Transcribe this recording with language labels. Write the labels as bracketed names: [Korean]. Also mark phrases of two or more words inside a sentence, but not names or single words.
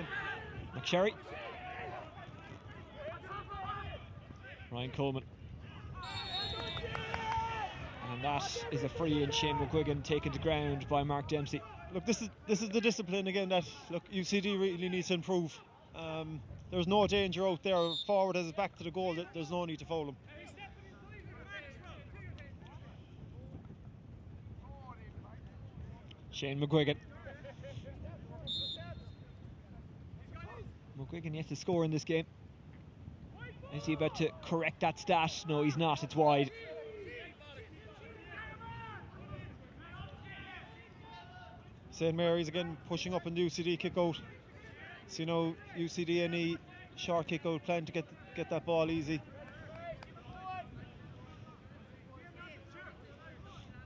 [English] McSherry. Ryan Coleman. And that is a free in. Shane McGuigan taken to ground by Mark Dempsey. Look, this is the discipline again that UCD really needs to improve. There's no danger out there. Forward has his back to the goal. There's no need to foul him. Shane McGuigan. McGuigan yet to score in this game. Is he about to correct that stat? No, he's not. It's wide. St. Mary's again pushing up in the UCD kick out. So, UCD any short kick out plan to get that ball easy.